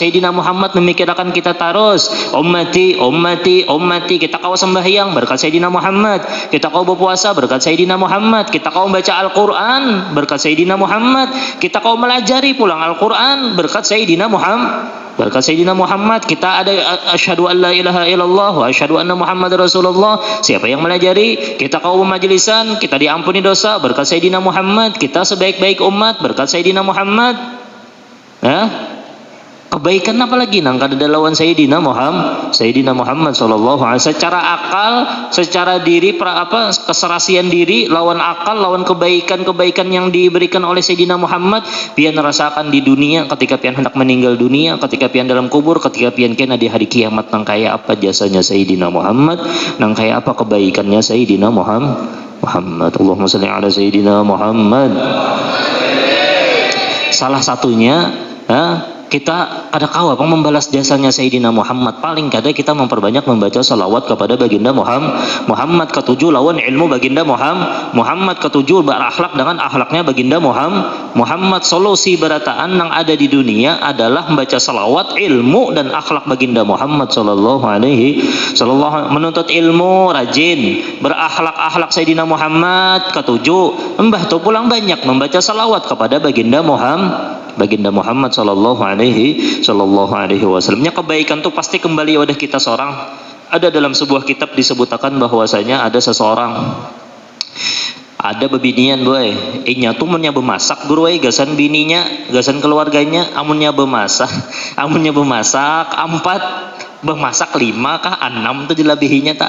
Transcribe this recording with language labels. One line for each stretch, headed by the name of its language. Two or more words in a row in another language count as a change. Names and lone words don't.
Banjar: Sayyidina Muhammad memikirkan kita terus, ummati. Kita kau sembahyang berkat Sayyidina Muhammad, kita kau berpuasa berkat Sayyidina Muhammad, kita kau baca Al-Quran berkat Sayyidina Muhammad, kita kau melajari pulang Al-Quran berkat Sayyidina Muhammad. Kita ada
Arabic: أشهد أن لا إله إلا الله وأشهد أن محمد رسول الله.
Banjar: Siapa yang melajari, kita kau majlisan, kita diampuni dosa berkat Sayyidina Muhammad, kita sebaik-baik umat berkat Sayyidina Muhammad. Kebaikan apa lagi nang kada lawan Sayyidina Muhammad
Arabic: صلى الله عليه وسلم.
Banjar: Secara akal, secara diri, keserasian diri lawan akal, lawan kebaikan yang diberikan oleh Sayyidina Muhammad, pian rasakan di dunia ketika pian hendak meninggal dunia, ketika pian dalam kubur, ketika pian kena di hari kiamat. Nang kaya apa jasanya Sayyidina Muhammad, nang kaya apa kebaikannya Sayyidina Muhammad.
Arabic: اللهم صل على سيدنا محمد.
Banjar: Salah satunya kita ada kawa membalas jasanya Sayyidina Muhammad. Paling kada kita memperbanyak membaca salawat kepada baginda Muhammad. Ketujuh lawan ilmu baginda Muhammad. Ketujuh berakhlak dengan akhlaknya baginda Muhammad. Solusi berataan yang ada di dunia adalah membaca salawat, ilmu dan akhlak baginda Muhammad
Arabic: صلى الله عليه وسلم.
Banjar: Menuntut ilmu rajin, berakhlak Sayyidina Muhammad. Ketujuh mbah tu pulang banyak membaca salawat kepada baginda Muhammad
Arabic: صلى الله عليه وسلم.
Banjar: Kebaikan tuh pasti kembali wadah kita seorang. Ada dalam sebuah kitab disebutkan bahwasanya ada seseorang, ada bebinian boy, inya tuh munnya bemasak bro, gasan bininya, gasan keluarganya, amunnya bemasak 4, bemasak 5 kah 6 tuh dilabihinya tak.